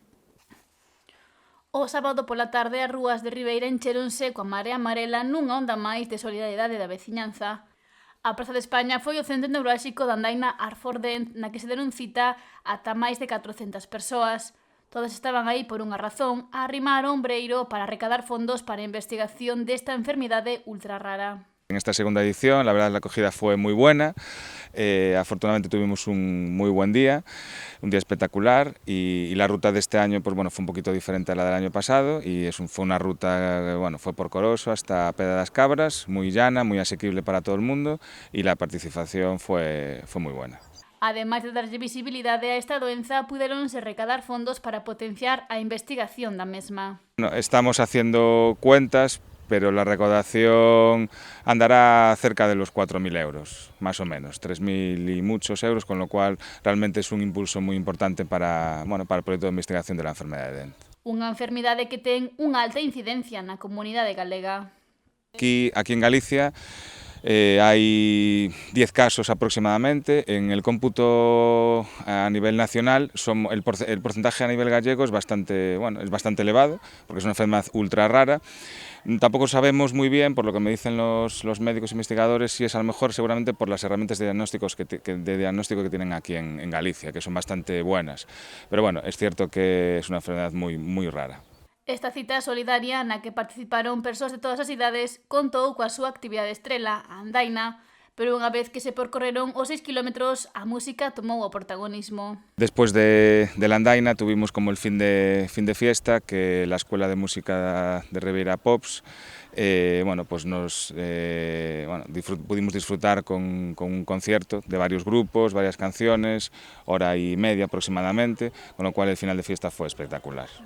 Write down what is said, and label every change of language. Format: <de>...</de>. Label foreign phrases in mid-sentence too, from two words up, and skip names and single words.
<gl>O sábado pola tarde as rúas de Ribeira encheronse coa marea amarela nunha onda máis de solidariedade da veciñanza. A Praza de España foi o centro neurálxico da andaina Art for Dent, na que se deron cita ata máis de 400 persoas. Todas estaban aí por unha razón, a arrimar o ombreiro para recadar fondos para a investigación desta enfermidade ultra rara.</gl> <es>En esta segunda edición, la verdad, la acogida fue muy buena. Afortunadamente tuvimos un muy buen día, un día espectacular, y la ruta de este año pues, bueno, fue un poquito diferente a la del año pasado y fue una ruta, bueno, fue por Coroso hasta Pedra das Cabras, muy llana, muy asequible para todo el mundo y la participación fue muy buena.</es> <gl>Ademais de darlle visibilidade a esta doenza, puderonse recadar fondos para potenciar a investigación da mesma.</gl> <es>Bueno, estamos haciendo cuentas, pero la recaudación andará cerca de los 4.000 euros, más o menos, 3.000 y muchos euros, con lo cual realmente es un impulso muy importante para el proyecto de investigación de la enfermedad de Dent.</es> <gl>Unha enfermidade que ten unha alta incidencia na comunidade galega.</gl> <es>Aquí en Galicia hay 10 casos aproximadamente. En el cómputo a nivel nacional, el porcentaje a nivel gallego es bastante elevado, porque es una enfermedad ultra rara. Tampoco sabemos muy bien, por lo que me dicen los médicos investigadores, si es a lo mejor seguramente por las herramientas de diagnóstico que tienen aquí en Galicia, que son bastante buenas. Pero bueno, es cierto que es una enfermedad muy rara.</es> <gl>Esta cita solidaria na que participaron persoas de todas as idades contou coa súa actividade estrela, a andaina, pero unha vez que se percorreron os 6 kilómetros, a música tomou o protagonismo.</gl> <es>Después de la andaina tuvimos como el fin de fiesta, que la Escuela de Música de Ribeira Pops pudimos disfrutar con un concierto de varios grupos, varias canciones, hora y media aproximadamente, con lo cual el final de fiesta fue espectacular.</es>